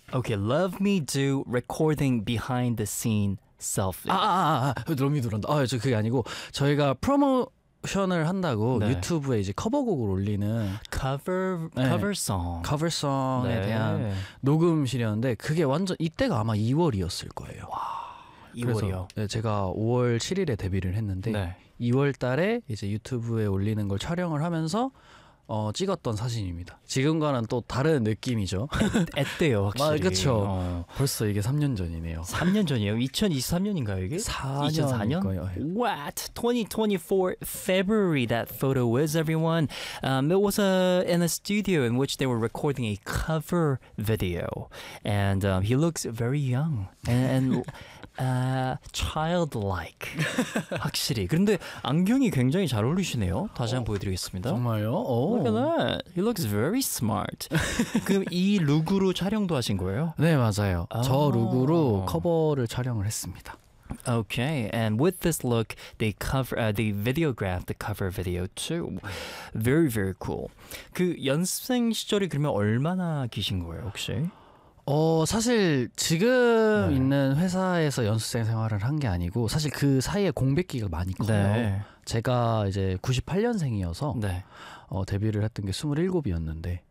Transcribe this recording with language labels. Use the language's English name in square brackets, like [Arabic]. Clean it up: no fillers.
[English] Okay, Love Me Do recording behind the scene selfie. [Korean] 아, Love Me Do란다. 아, 저 그게 아니고 저희가 프로모션을 한다고 네. 유튜브에 이제 커버곡을 올리는 [English] cover song에 [Korean] 네. 대한 녹음실이었는데 그게 완전 이때가 아마 2월이었을 거예요. 와. 2월이요. 네, 제가 5월 7일에 데뷔를 했는데 네. 2월 달에 이제 유튜브에 올리는 걸 촬영을 하면서 찍었던 사진입니다. 지금과는 또 다른 느낌이죠. 앳대요, 확실히. 그렇죠. 벌써 이게 3년 전이네요. 3년 전이에요? 2023년인가요, 이게? 4년 거예요. [English] What? 2024 February that photo was everyone. It was in a studio in which they were recording a cover video. And he looks very young. And childlike. [Korean] 확실히. 그런데 안경이 굉장히 잘 어울리시네요. 다시 한번 보여드리겠습니다. 정말요? [English] Look at that. He looks very smart. [Korean] 그럼 이 룩으로 촬영도 하신 거예요? 네, 맞아요. 저 룩으로 커버를 촬영을 했습니다. [English] Okay, and with this look, they cover the videograph, the cover video too. Very, very cool. [Korean] 그 연습생 시절이 그러면 얼마나 계신 거예요, 혹시? 사실 지금 네. 있는 회사에서 연습생 생활을 한 게 아니고 사실 그 사이에 공백기가 많이 커요. 네. 제가 이제 98년생이어서 네. 데뷔를 했던 게 27이었는데